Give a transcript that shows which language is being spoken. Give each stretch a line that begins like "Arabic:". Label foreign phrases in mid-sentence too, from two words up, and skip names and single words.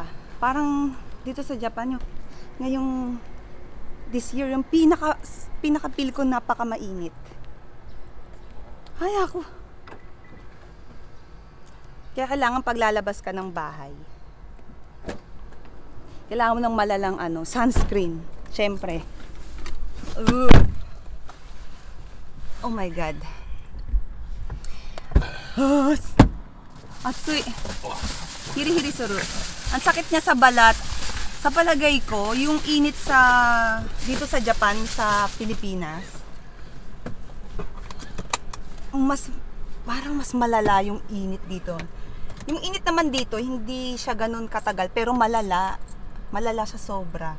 Filipino: Parang dito sa Japan, ngayong
English: this year,
Filipino: yung pinaka-feel ko napaka-mainit. Ay, ako. Kaya kailangan paglalabas ka ng bahay, kailangan mo ng malalang sunscreen. Siyempre.
English: Oh my God.
Japanese: Atsui. ヒリヒリする.
Filipino: Ang sakit niya sa balat. Sa palagay ko, yung init dito sa Japan, sa Pilipinas, parang mas malala yung init dito. Yung init naman dito, hindi siya ganun katagal, pero malala siya sobra.